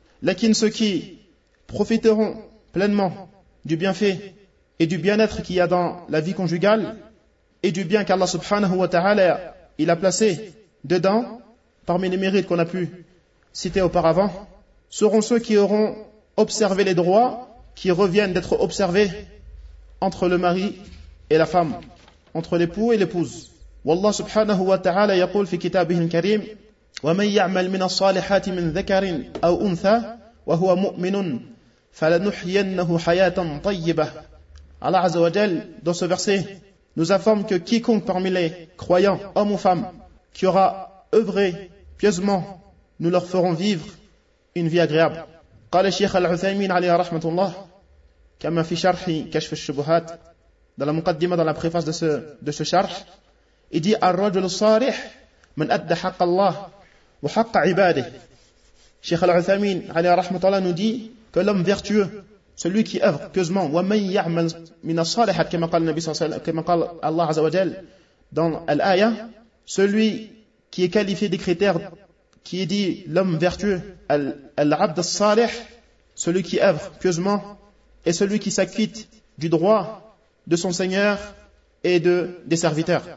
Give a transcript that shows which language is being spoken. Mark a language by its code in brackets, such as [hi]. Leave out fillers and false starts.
[fr] Lakin, ceux qui profiteront pleinement du bienfait et du bien-être qu'il y a dans la vie conjugale et du bien qu'Allah subhanahu wa ta'ala il a placé dedans parmi les mérites qu'on a pu citer auparavant, seront ceux qui auront observé les droits qui reviennent d'être observés entre le mari et la femme, entre l'époux et l'épouse. [ar] والله سبحانه وتعالى يقول في كتابه الكريم ومن يعمل من الصالحات من ذكر أو أنثى وهو مؤمن فلنحيينه حياة طيبة. [fr] Allah [ar] عز وجل [fr] dans ce verset nous informe que quiconque parmi les croyants, hommes ou femmes, qui aura œuvré pieusement, nous leur ferons vivre une vie agréable. [ar] قال الشيخ العثيمين عليه رحمة الله كما في شرح كشف الشبهات [fr] dans la [ar] مقدمة, [fr] dans la préface de ce [ar] شرح, il dit: الرجل الصالح من أدى حق الله وحق عباده [fr] Cheikh Al-Uthamin, [ar] alayhi rahmat Allah, [fr] nous dit que l'homme vertueux, celui qui œuvre pieusement, [ar] wa man ya'mal min as-salihat, [fr] comme [ar] قال النبي صلى الله عليه وسلم, [fr] comme [ar] قال [fr] Allah [ar] عز وجل [fr] dans l'aya, celui qui est qualifié des critères qui est dit l'homme vertueux, [ar] al-'abd as-salih, [fr] celui qui œuvre pieusement et celui qui s'acquitte du droit de son seigneur et de des serviteurs.